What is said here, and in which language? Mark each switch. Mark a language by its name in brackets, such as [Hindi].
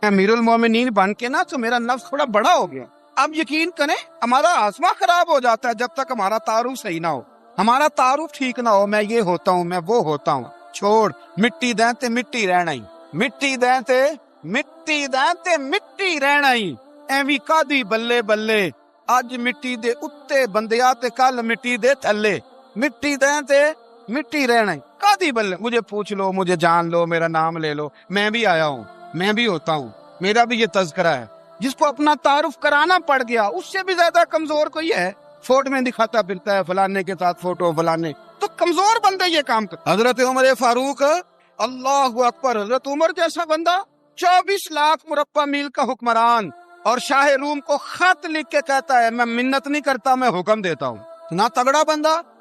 [Urdu] امیر المومنین بن کے نا تو میرا نفس تھوڑا بڑا ہو گیا. اب یقین کریں ہمارا آسما خراب ہو جاتا ہے جب تک ہمارا تعارف صحیح نہ ہو، ہمارا تعارف ٹھیک نہ ہو. میں یہ ہوتا ہوں، [Punjabi] میں وہ ہوتا ہوں، چھوڑ مٹی دیں تے مٹی رہنا ہی، مٹی دیں تے مٹی دیں تے مٹی رہنا ہی. ایویں کادی بلے بلے اج مٹی دے اتے بندیا تے کل مٹی دے تھلے، مٹی دیں تے مٹی رہنا ہی کادی بلے. [Urdu] مجھے پوچھ لو، مجھے جان لو، میرا نام لے لو، میں بھی آیا ہوں، میں بھی ہوتا ہوں، میرا بھی یہ تذکرہ ہے. جس کو اپنا تعارف کرانا پڑ گیا اس سے بھی زیادہ کمزور کوئی ہے. فوٹو میں دکھاتا پھرتا ہے فلانے کے ساتھ فوٹو فلانے، تو کمزور بندے یہ کام کر. حضرت عمر فاروق اللہ اکبر، حضرت عمر جیسا بندہ 24 لاکھ مربع میل کا حکمران اور شاہ روم کو خط لکھ کے کہتا ہے میں منت نہیں کرتا میں حکم دیتا ہوں. نہ تگڑا بندہ.